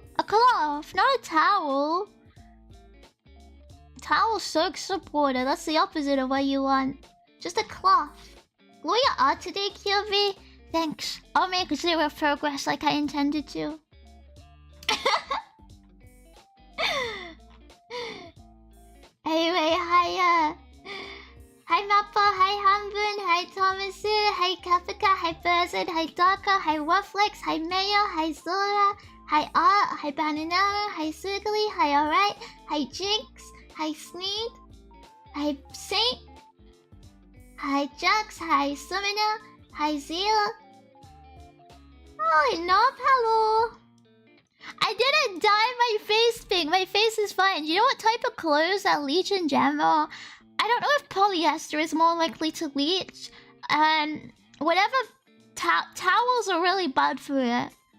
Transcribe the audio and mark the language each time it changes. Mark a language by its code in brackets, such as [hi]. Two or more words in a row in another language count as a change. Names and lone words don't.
[en] A cloth, not a towel. Towel soaks up water. That's the opposite of what you want. Just a cloth. Glue your art today, QV. Thanks. I'll make zero progress like I intended to. Anyway, hi Mappa, hi Hanbun, hi Thomasu, hi Kapika, hi Buzzard, hi Darka, hi Wafflex, hi Mayo, hi Zora, hi Art, hi Banana, hi Sugly, hi Alright, hi Jinx, hi Sneed, hi Saint, hi Jux, hi Summoner, hi Zeal. Oh, no, hello. I didn't dye my face pink. My face is fine. You know what type of clothes that leach in general? I don't know if polyester is more likely to leach. Whatever towels are really bad for it.